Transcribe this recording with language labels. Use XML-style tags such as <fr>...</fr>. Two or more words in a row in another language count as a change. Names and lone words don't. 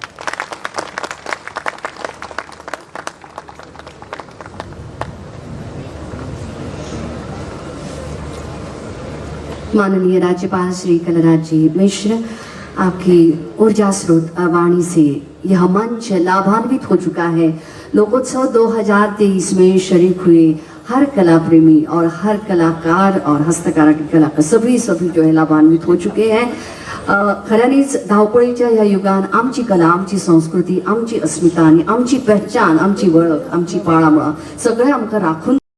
<hi>माननीय राज्यपाल श्री कलराज जी मिश्र, आपकी ऊर्जा स्रोत वाणी से यह मंच लाभान्वित हो चुका है। लोकोत्सव 2023 में शरीक हुए हर कला प्रेमी और हर कलाकार और हस्तकला की कला सभी जो है लाभान्वित हो चुके हैं।</hi> <kok>खऱ्यानीच धावपळीच्या या युगान आमची कला, आमची संस्कृती, आमची अस्मिता आणि आमची पहचान, आमची वळख, आमची पाळंमुळं सगळं आमकां राखून</kok>